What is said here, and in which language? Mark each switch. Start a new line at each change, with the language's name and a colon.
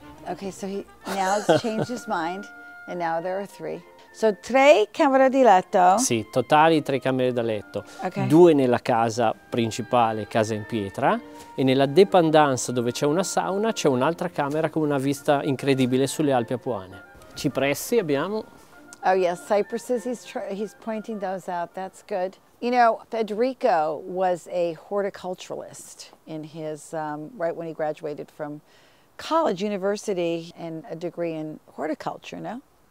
English: Okay, so he now has changed his mind. And now there are 3. So 3
Italian: camere di letto? Sì, totali 3 camere da letto.
English: Okay.
Italian: 2 nella casa principale, casa in pietra, e nella dépendance dove c'è una sauna c'è un'altra camera con una vista incredibile sulle Alpi Apuane. Cipressi abbiamo.
English: Oh yes, cypresses, he's pointing those out, that's good. You know, Federico was a horticulturalist in his, right when he graduated from college, university, and a degree in horticulture, no?